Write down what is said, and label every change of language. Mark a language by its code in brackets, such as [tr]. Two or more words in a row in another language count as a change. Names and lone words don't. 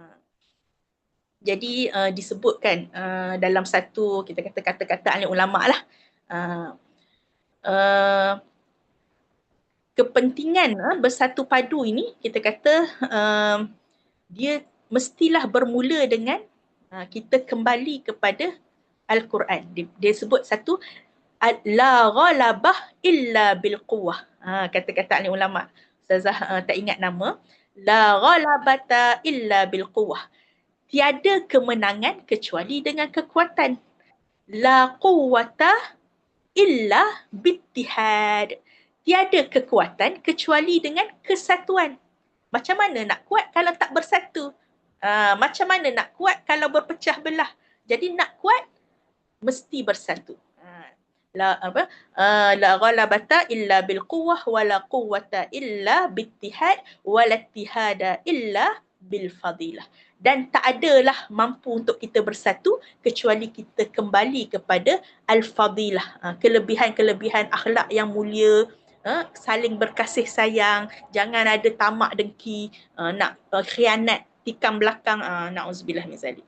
[ms] Jadi disebutkan dalam satu kita kata kata-kata alim ulama lah, kepentingan bersatu padu ini kita kata dia mestilah bermula dengan kita kembali kepada Al-Quran. Dia sebut satu, [ar] لا غلبة إلا بالقوة. [ms] Kata-kata alim ulama. Ustazah tak ingat nama. [ar] لا غلبة إلا بالقوة. [ms] Tiada kemenangan kecuali dengan kekuatan. [ar] لا قوة إلا بالاتحاد. [ms] Tiada kekuatan kecuali dengan kesatuan. Macam mana nak kuat kalau tak bersatu? Macam mana nak kuat kalau berpecah belah? Jadi nak kuat mesti bersatu. [ar] لا غلبة إلا بالقوة ولا قوة إلا بالاتحاد ولا اتحاد إلا بالفضيلة. [ms] Dan tak adalah mampu untuk kita bersatu kecuali kita kembali kepada al-fadilah, kelebihan-kelebihan akhlak yang mulia, saling berkasih sayang, jangan ada tamak dengki, nak khianat, tikam belakang, [ar] نعوذ بالله من ذلك.